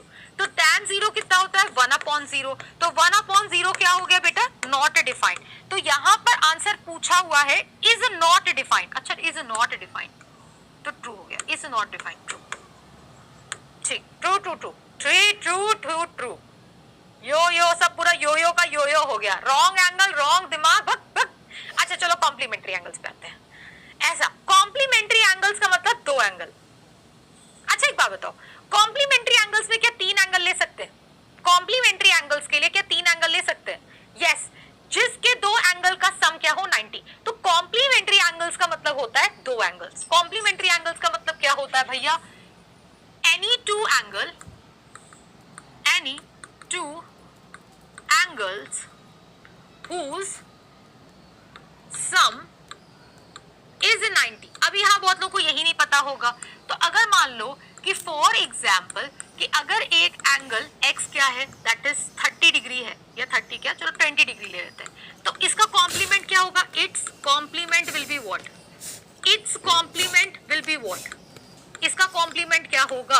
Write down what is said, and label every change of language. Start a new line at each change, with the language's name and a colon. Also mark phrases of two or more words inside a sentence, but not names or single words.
Hindi: तो tan 0 कितना होता है? 1 अपॉन 0. तो 1 अपॉन 0 क्या हो गया बेटा?
English: not defined.
Hindi: तो यहाँ पर आंसर पूछा हुआ है
English: is not defined.
Hindi: अच्छा
English: is not defined
Hindi: तो ट्रू हो गया.
English: is not defined true.
Hindi: ठीक,
English: true true true true true true true.
Hindi: यो सब पूरा यो का यो हो गया.
English: wrong angle,
Hindi: रॉन्ग दिमाग, भग भग. अच्छा चलो
English: complementary angles
Hindi: पे आते हैं. ऐसा
English: complementary angles
Hindi: का मतलब 2 एंगल. अच्छा एक बात बताओ,
English: complementary angles
Hindi: में क्या 3 एंगल ले सकते हैं?
English: complementary angles
Hindi: के लिए क्या 3 एंगल ले सकते हैं? यस, जिसके 2 एंगल का सम क्या हो 90. तो
English: complementary angles
Hindi: का मतलब होता है 2 एंगल्स.
English: complementary angles
Hindi: का मतलब क्या होता है भैया?
English: any two angles whose sum is 90.
Hindi: अब यहाँ बहुत लोगों को यही नहीं पता होगा. तो अगर मान लो कि
English: for example
Hindi: कि अगर एक एंगल x क्या है,
English: that is 30 degree
Hindi: है, या 30 क्या, चलो 20 डिग्री ले लेते हैं. तो इसका कॉम्प्लीमेंट क्या होगा?
English: its complement will be what? its complement will be what?
Hindi: इसका कॉम्प्लीमेंट क्या होगा?